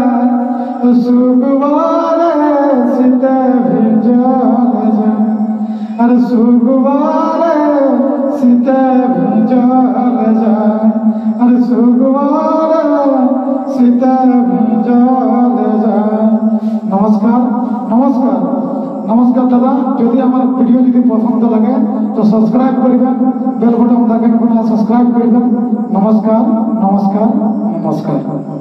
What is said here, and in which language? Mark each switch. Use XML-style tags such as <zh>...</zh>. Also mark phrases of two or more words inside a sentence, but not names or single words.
<bho>सुगवारे सीते भिजल जाए, अरे सुगवारे सीते भिजल जाए, अरे सुगवारे सीते भिजल जाए।</bho> <bn>নমস্কার নমস্কার নমস্কার দাদা, যদি আমার ভিডিও যদি পছন্দ লাগে তো সাবস্ক্রাইব করবেন, বেল বাটন দাবেন, সাবস্ক্রাইব করবেন। নমস্কার নমস্কার নমস্কার।</bn>